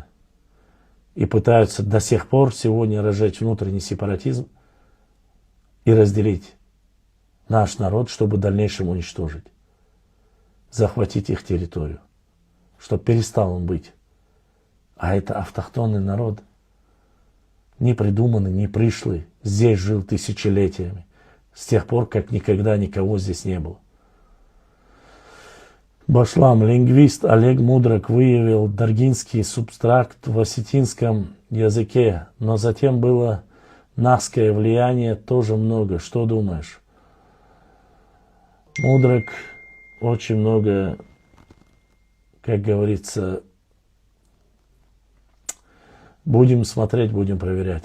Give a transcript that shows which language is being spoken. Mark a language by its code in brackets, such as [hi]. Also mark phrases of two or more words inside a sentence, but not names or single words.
[ru] И пытаются до сих пор сегодня разжечь внутренний сепаратизм и разделить наш народ, чтобы в дальнейшем уничтожить, захватить их территорию, чтобы перестал он быть. А это автохтонный народ, не придуманный, не пришлый, здесь жил тысячелетиями, с тех пор, как никогда никого здесь не было. Башлам, лингвист Олег Мудрак выявил даргинский субстракт в осетинском языке, но затем было нахское влияние тоже много. Что думаешь? Мудрак очень много, как говорится, будем смотреть, будем проверять.